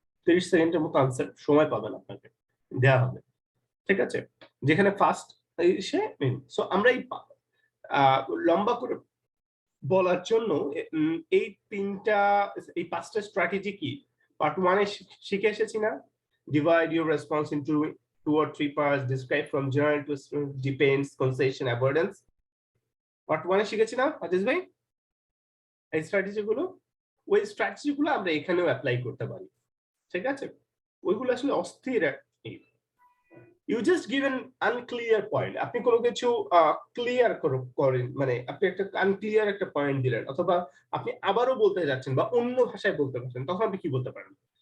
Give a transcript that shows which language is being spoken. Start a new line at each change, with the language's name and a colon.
Bangla: 30 সেকেন্ডের মতো আনসার সময় পাবেন আপনাকে, দেওয়া হবে। ঠিক আছে, যেখানে ফার্স্ট এসে সো আমরা এই লম্বা করে বলার জন্য এই 5টা স্ট্র্যাটেজি কি পার্ট 1 এ শিখে এসেছি না?
English: Divide your response into 2 or 3 parts, describe from general to depends, concession, avoidance.
Bangla: Part 1 এ শিখেছি না আজিজ ভাই এই স্ট্র্যাটেজি গুলো? ওই স্ট্র্যাটেজি গুলো আমরা এখানেও অ্যাপ্লাই করতে পারি। ঠিক আছে, ওইগুলো আসলে অস্থির।
English: You just give an unclear point.
Bangla: আপনি কোনো কিছু ক্লিয়ার করেন, মানে আপনি একটা আনক্লিয়ার একটা পয়েন্ট দিলেন, অথবা আপনি আবারও বলতে যাচ্ছেন বা অন্য ভাষায় বলতে পারছেন, তখন আপনি কি বলতে পারেন?